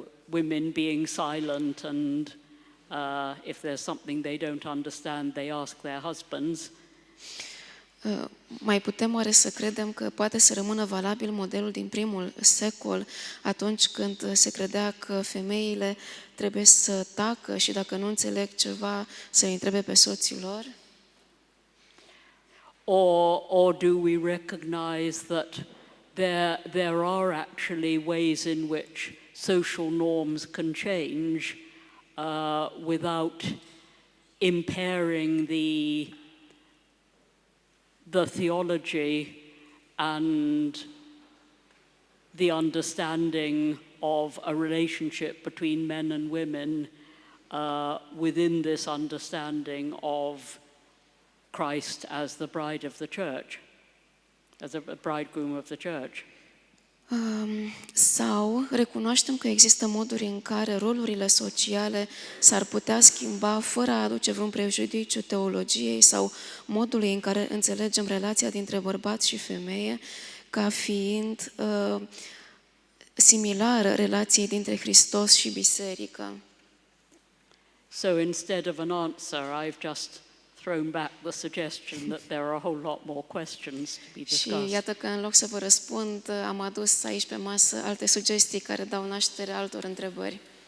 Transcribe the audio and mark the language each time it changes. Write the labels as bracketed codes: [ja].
[en] Women being silent, and if there's something they don't understand, they ask their husbands. [ro] Mai putem oare să credem că poate să rămână valabil modelul din primul secol, atunci când se credea că femeile trebuie să tacă și dacă nu înțeleg ceva să-i întrebe pe soții lor? [en] Or do we recognize that there are actually ways in which social norms can change without impairing the theology and the understanding of a relationship between men and women within this understanding of Christ as the bride of the church, as a bridegroom of the church. [ro] Sau recunoaștem că există moduri în care rolurile sociale s-ar putea schimba fără a aduce vreun prejudiciu teologiei sau modului în care înțelegem relația dintre bărbat și femeie ca fiind similară relației dintre Hristos și biserică. [en] So instead of an answer, I've just thrown back the suggestion that there are a whole lot more questions to be discussed. [ro] Și iată că în loc să vă răspund, am adus aici pe masă alte sugestii care dau naștere altor întrebări.